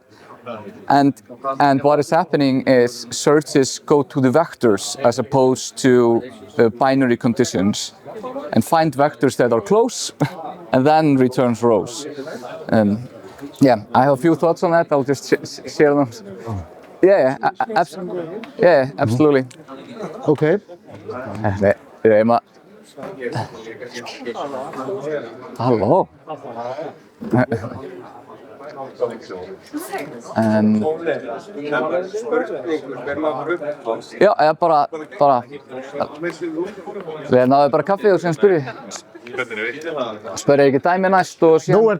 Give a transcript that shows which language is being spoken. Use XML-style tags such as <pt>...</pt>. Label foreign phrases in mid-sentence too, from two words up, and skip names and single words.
<en>And what is happening is searches go to the vectors as opposed to binary conditions and find vectors that are close and then returns rows. Yeah, I have a few thoughts on that. I'll just share them. Yeah, absolutely. okay.</en> <is>Halló. Já, eða bara við náðum bara kaffi og síðan spurði ekki dæmi næst og síðan</is>